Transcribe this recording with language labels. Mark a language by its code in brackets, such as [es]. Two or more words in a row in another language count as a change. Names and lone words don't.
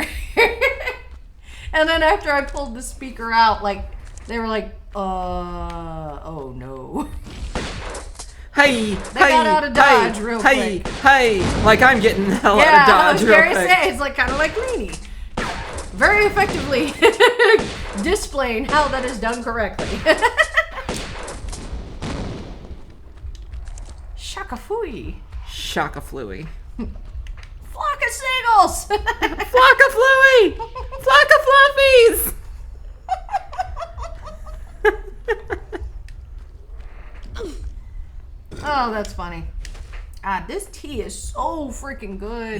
[en] And then after I pulled the speaker out, like, they were like, oh no. Hey, they got out of Dodge real quick. Hey, like I'm getting the hell out of Dodge real quick. Say, it's like kind of like Lainey. Very effectively displaying how that is done correctly. Shaka-fooey. Shaka-flooey. Flock of seagulls. Flock of flooey. Flock of fluffies. Oh, that's funny. Ah, this tea is so freaking good.